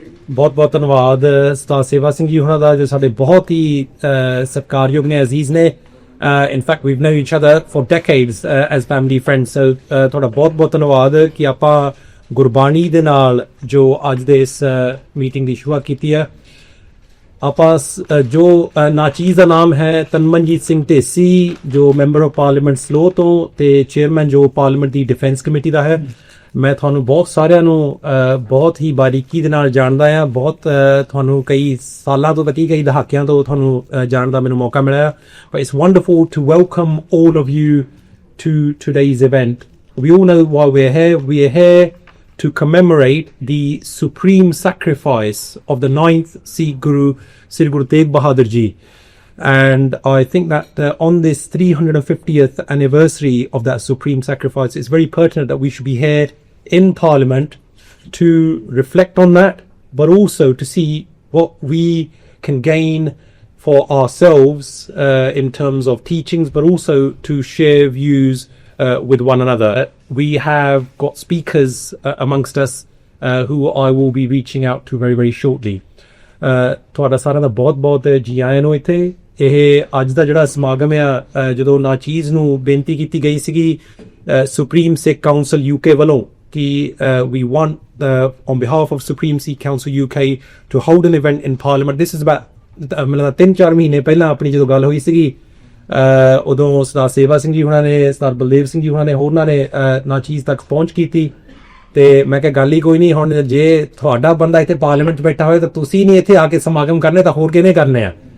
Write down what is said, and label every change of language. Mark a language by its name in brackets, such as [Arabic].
[Punjabi] ਬਹੁਤ ਬਹੁਤ ਧੰਨਵਾਦ ਸਰਦਾਰ ਸੇਵਾ ਸਿੰਘ ਜੀ ਉਹਨਾਂ ਦਾ ਜੋ ਸਾਡੇ ਬਹੁਤ ਹੀ ਸਤਿਕਾਰਯੋਗ ਨੇ, ਅਜ਼ੀਜ਼ ਨੇ। [English] In fact, we've known each other for decades as family friends. [Punjabi] So ਤੁਹਾਡਾ ਬਹੁਤ ਧੰਨਵਾਦ ਕਿ ਆਪਾਂ ਗੁਰਬਾਣੀ ਦੇ ਨਾਲ ਜੋ ਅੱਜ ਦੇ ਇਸ ਮੀਟਿੰਗ ਦੀ ਸ਼ੁਰੂਆਤ ਕੀਤੀ ਹੈ। ਆਪਾਂ ਜੋ ਨਾਚੀਜ਼ ਦਾ ਨਾਮ ਹੈ ਤਨਮਨਜੀਤ ਸਿੰਘ ਢੇਸੀ ਜੋ ਮੈਂਬਰ ਆਫ ਪਾਰਲੀਮੈਂਟ ਸਲੋ ਤੋਂ ਤੇ ਚੇਅਰਮੈਨ ਜੋ ਪਾਰਲੀਮੈਂਟ ਦੀ ਡਿਫੈਂਸ ਕਮੇਟੀ ਦਾ ਹੈ। ਮੈਂ ਤੁਹਾਨੂੰ ਬਹੁਤ ਸਾਰਿਆਂ ਨੂੰ ਬਹੁਤ ਹੀ ਬਾਰੀਕੀ ਦੇ ਨਾਲ ਜਾਣਦਾ ਹਾਂ, ਬਹੁਤ ਤੁਹਾਨੂੰ ਕਈ ਸਾਲਾਂ ਤੋਂ ਕਈ ਦਹਾਕਿਆਂ ਤੋਂ ਤੁਹਾਨੂੰ ਜਾਣਨ ਦਾ ਮੈਨੂੰ ਮੌਕਾ ਮਿਲਿਆ। [English] But it's wonderful to welcome all of you to today's event. We all know why we're here. We are here to commemorate the supreme sacrifice of the 9th Sikh Guru, Sri Guru Tegh Bahadur Ji. And I think that on this 350th anniversary of that supreme sacrifice, it's very pertinent that we should be here in Parliament to reflect on that, but also to see what we can gain for ourselves in terms of teachings, but also to share views with one another. We have got speakers amongst us who I will be reaching out to very, very shortly. [Punjabi] ਤੁਹਾਡਾ ਸਾਰਿਆਂ ਦਾ ਬਹੁਤ ਬਹੁਤ ਜੀ ਆਇਆਂ ਨੂੰ ਇੱਥੇ ਇਹ ਅੱਜ ਦਾ ਜਿਹੜਾ ਸਮਾਗਮ ਆ ਜਦੋਂ ਨਾਚੀਜ਼ ਨੂੰ ਬੇਨਤੀ ਕੀਤੀ ਗਈ ਸੀਗੀ ਸੁਪਰੀਮ ਸਿੱਖ ਕਾਉਂਸਲ UK ਵੱਲੋਂ ਕਿ [English] we want on behalf of Supreme Sikh Council UK to hold an event in Parliament. This is about [Punjabi] ਮਤਲਬ 3-4 ਮਹੀਨੇ ਪਹਿਲਾਂ ਆਪਣੀ ਜਦੋਂ ਗੱਲ ਹੋਈ ਸੀਗੀ ਉਦੋਂ ਸਰਦਾਰ ਸੇਵਾ ਸਿੰਘ ਜੀ ਹੁਣਾਂ ਨੇ, ਸਰਦਾਰ ਬਲਦੇਵ ਸਿੰਘ ਜੀ ਹੁਣਾਂ ਨੇ, ਹੋਰਨਾਂ ਨੇ ਨਾਚੀਜ਼ ਤੱਕ ਪਹੁੰਚ ਕੀਤੀ ਤੇ ਮੈਂ ਕਿਹਾ ਗੱਲ ਹੀ ਕੋਈ ਨਹੀਂ, ਹੁਣ ਜੇ ਤੁਹਾਡਾ ਬੰਦਾ ਇੱਥੇ ਪਾਰਲੀਮੈਂਟ 'ਚ ਬੈਠਾ ਹੋਏ ਤਾਂ ਤੁਸੀਂ ਨਹੀਂ ਇੱਥੇ ਆ ਕੇ ਸਮਾਗਮ ਕਰਨੇ ਤਾਂ ਹੋਰ ਕਿਹਨੇ ਕਰਨੇ ਆ।